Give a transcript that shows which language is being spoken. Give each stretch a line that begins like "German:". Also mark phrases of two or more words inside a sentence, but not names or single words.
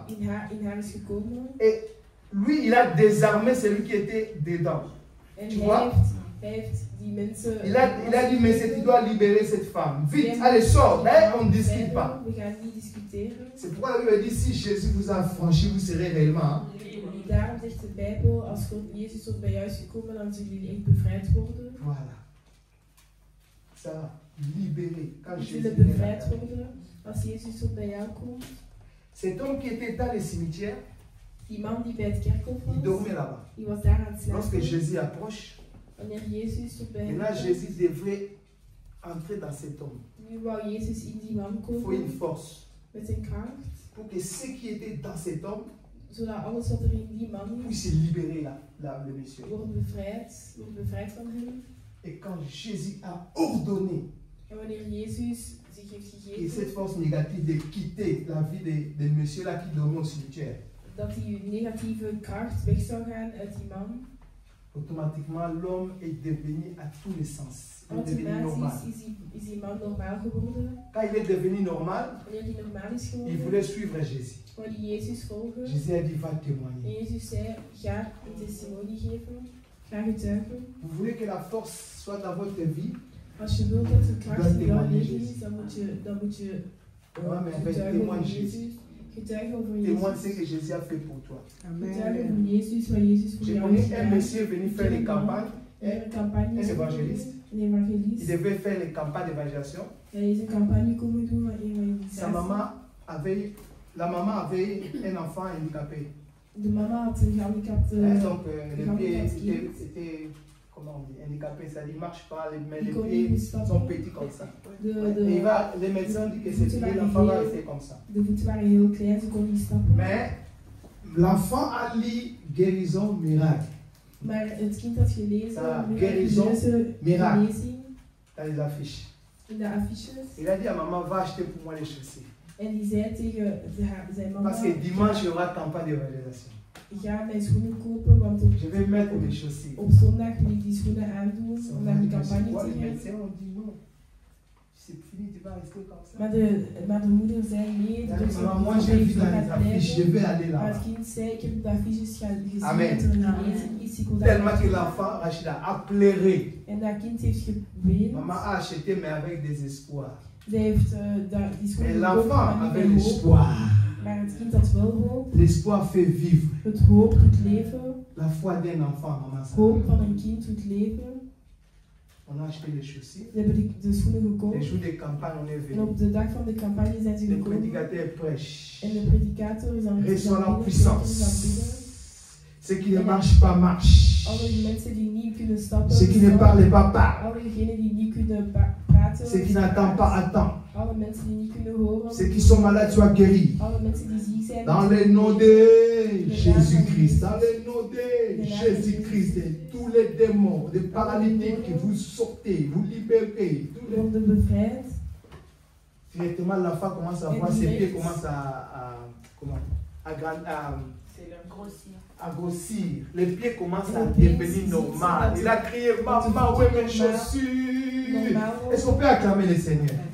French: Et lui, il a désarmé celui qui était dedans. Tu vois? Il a dit, mais tu dois libérer cette femme. Vite, allez, sors. Là, on ne discute pas. C'est pourquoi la Bible dit, si Jésus vous a franchi, vous serez réellement. Hein?
Dutch: Daarom zegt de Bijbel, als God Jezus tot bij jou is gekomen, dan zullen jullie echt bevrijd worden.
French: Voilà. Ça va, libéré. Quand Jésus
Dutch: bevrijd worden, als Jezus tot bij jou komt.
French: Cet homme qui était dans le cimetière,
Dutch: die man die bij het kerkhof was,
French: il dormait là-bas.
Dutch: Die was daar aan het slapen.
French: Lorsque Jésus approche,
Dutch: wanneer Jezus tot bij hem komt,
French: Jésus devrait entrer dans cet homme.
Dutch: Nu wou Jezus in die man komen.
French: Il faut une force.
Dutch: Met zijn kracht.
French: Pour que ce qui était dans cet homme,
Dutch: zodat alles wat er in die man is,
French: puisse libérer le monsieur.
Dutch: Wordt bevrijd van hem.
French: Et quand Jésus a ordonné
Dutch: en wanneer Jezus zich heeft gegeven,
French: et cette force négative de quitter la vie de monsieur là qui dormait au cimetière,
Dutch: dat die negatieve kracht weg zou gaan uit die man,
French: automatiquement l'homme est devenu à tous les sens. Il est devenu normal.
Dutch: Is die man normaal geworden.
French: Quand il est devenu normal, il voulait suivre Jésus. Jésus a dit, va témoigner. Vous voulez que la force soit dans votre vie?
Dutch: Als je wilt dat de kracht in jouw leven Jésus. is, dan moet je getuigen over Jésus. Getuigen over
French: Témoigne ce
Dutch: Jezus.
French: que Jésus a fait pour toi.
Dutch: Getuigen over Jezus, wat Jezus voor
French: J'ai
Dutch: jou
French: connu
Dutch: heeft
French: un
Dutch: gedaan.
French: monsieur venu faire les campagnes. Un évangéliste.
Dutch: Een evangelist.
French: Il devait faire les campagnes d'évangélisation.
Dutch: Hij is een campagne komen doen van evangelisatie.
French: La maman avait un enfant handicapé.
Dutch: De mama had een gehandicapte.
French: Donc les pieds étaient comment on dit, handicapé, ça dit, il ne marche pas, mais les pieds sont petits comme ça. Et les médecins disent que c'est petit, l'enfant va rester comme ça.
Dutch: De voeten waren heel klein, ze kon niet stappen.
French: Mais l'enfant a lu guérison miracle.
Dutch: Maar het kind had gelezen,
French: guérison miracle.
Dutch: Lezing,
French: dans les affiches.
Dutch: In de affiches.
French: Il a dit à maman, va acheter pour moi les chaussures.
Dutch: En die zei tegen zijn mama,
French: parce que dimanche, il y aura campagne d'évangélisation.
Dutch: Ga mijn schoenen kopen, want op,
French: je vais mettre mes chaussures.
Dutch: Op zondag wil ik die schoenen aandoen om naar de campagne te gaan.
French: c'est fini, tu vas rester comme ça.
Dutch: Maar de moeder zei nee, de dokter
French: Maman, moi j'ai vu dans les affiches, je vais aller
Dutch: Maar
French: là.
Dutch: het kind zei, ik heb de affiches gezien Amen. dat er een genezing is. Ik wil dat
French: Tellement que l'enfant, Rachida, a pleuré.
Dutch: En dat kind heeft geweend.
French: Maman a acheté, mais avec désespoir.
Dutch: Zij heeft die schoenen
French: Mais
Dutch: gekocht,
French: l'enfant
Dutch: maar
French: avait
Dutch: niet met hoop.
French: l'espoir.
Dutch: Maar het kind had wel hoop.
French: L'espoir fait vivre.
Dutch: Het hoop doet leven.
French: La foi d'un enfant, maman. Ça.
Dutch: Hoop van een kind doet leven.
French: On a acheté les chaussures.
Dutch: Ze hebben de schoenen
French: Les
Dutch: gekocht.
French: jours de campagne, on est
Dutch: En
French: venu.
Dutch: op de dag van de campagne zijn ze
French: Le
Dutch: gekomen.
French: prédicateur prêche.
Dutch: En de predikator is aan het
French: Reçoit la
Dutch: aanbidden,
French: puissance.
Dutch: is aan het bidden.
French: Ce qui ne marche pas, marche.
Dutch: Alle mensen die niet kunnen stappen,
French: Ce qui ne parle pas, parle.
Dutch: alle degenen die niet kunnen praten,
French: Ce qui n'attend pas, attend.
Dutch: alle mensen die niet kunnen horen,
French: Ceux qui sont malades soient guéris.
Dutch: alle mensen die ziek zijn,
French: Dans le nom de Jésus-Christ, dans le nom de Jésus-Christ, tous les démons, les paralytiques, vous sortez, vous libérez. Tous les...
Dutch: worden bevrijd.
French: Directement, l'enfant commence à voir ses pieds, commence à grossir. Les pieds commencent à devenir normaux. Il a crié, maman, où est mes chaussures? Est-ce qu'on peut acclamer le Seigneur?